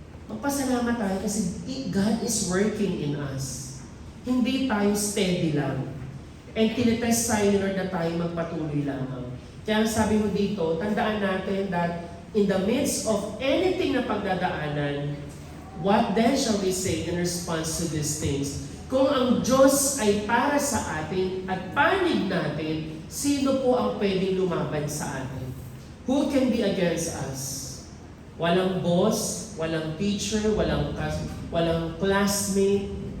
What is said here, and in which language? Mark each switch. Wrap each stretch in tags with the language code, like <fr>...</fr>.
<tl>Magpasalamat tayo kasi God is working in us. Hindi tayo steady lang. And tinitest tayo, Lord, na tayo magpatuloy lamang.</tl> <en>Kaya sabi mo dito, tandaan natin that in the midst of anything na pagdadaanan, what then shall we say in response to these things?</en> <tl>Kung ang Diyos ay para sa atin at panig natin, sino po ang pwedeng lumaban sa atin?</tl> <en>Who can be against us?</en> <tl>Walang boss, walang teacher, walang classmate,</tl>